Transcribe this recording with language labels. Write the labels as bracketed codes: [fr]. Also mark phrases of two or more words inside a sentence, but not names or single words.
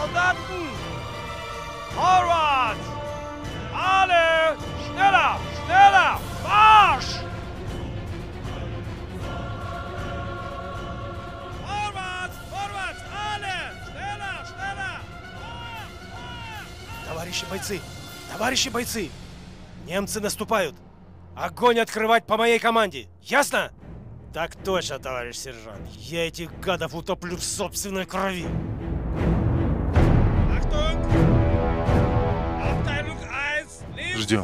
[de] warten! Vorwärts! Alle! Schneller! Schneller! Marsch! Vorwärts! Vorwärts! Alle! Schneller! Schneller! [ru] Товарищи бойцы! Немцы наступают! Огонь открывать по моей команде! Ясно? Так точно, товарищ сержант. Я этих гадов утоплю в собственной крови. Ждем.